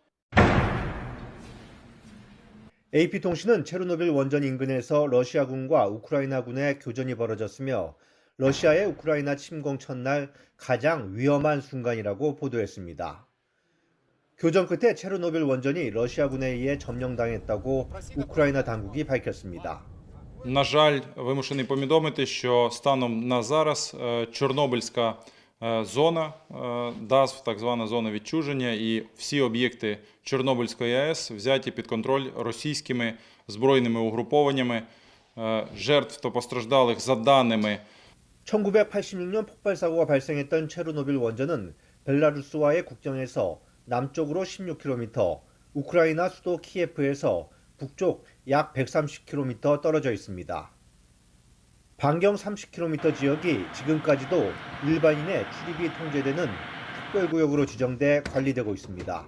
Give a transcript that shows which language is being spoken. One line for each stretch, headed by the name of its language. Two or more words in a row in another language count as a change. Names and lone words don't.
Korean: AP통신은 체르노빌 원전 인근에서 러시아군과 우크라이나군의 교전이 벌어졌으며 러시아의 우크라이나 침공 첫날 가장 위험한 순간이라고 보도했습니다. 교전 끝에 체르노빌 원전이 러시아군에 의해 점령당했다고 우크라이나 당국이 밝혔습니다.
Ukrainian: На жаль, вимушений повідомити, що станом на зараз Чорнобильська зона, ДАЗ, так звана зона відчуження, і всі об'єкти Чорнобильської АЕС взяті під контроль російськими збройними угрупованнями. Жертв та постраждалих за даними
Korean: 1986년 폭발 사고가 발생했던 체르노빌 원전은 벨라루스와의 국경에서 남쪽으로 16km, 우크라이나 수도 키예프에서 북쪽 약 130km 떨어져 있습니다. 반경 30km 지역이 지금까지도 일반인의 출입이 통제되는 특별구역으로 지정돼 관리되고 있습니다.